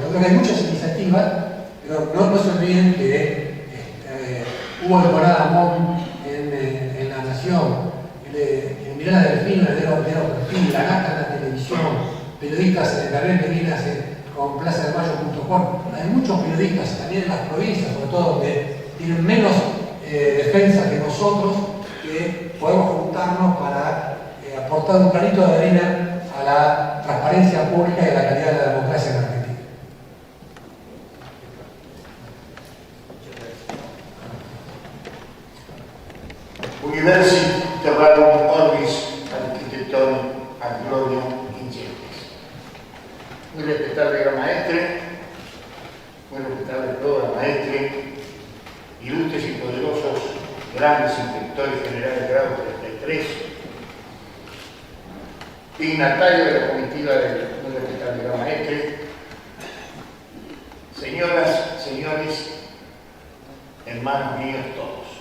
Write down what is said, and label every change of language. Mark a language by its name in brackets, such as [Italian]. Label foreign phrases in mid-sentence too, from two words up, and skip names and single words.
[Spanish] Yo creo que hay muchas iniciativas, pero no se olviden que hubo temporada Amón en La Nación, en Miranda del Delfín, Perfil, La Nata en la televisión, periodistas en Gabriel Medinas con plazadelmayo.com. Hay muchos periodistas también en las provincias, sobre todo donde tienen menos defensa que nosotros, que podemos juntarnos para aportar un granito de arena a la transparencia pública y a la calidad de la democracia en Argentina. [Latin] Universi terrarum orbis architectorum ad gloriam ingentes. [Spanish] Muy respetable gran maestre, muy respetable toda maestre, ilustres y poderosos grandes inspectores generales grado 33, dignatario de la comitiva del muy respetable gran maestre, señoras, señores, hermanos míos todos.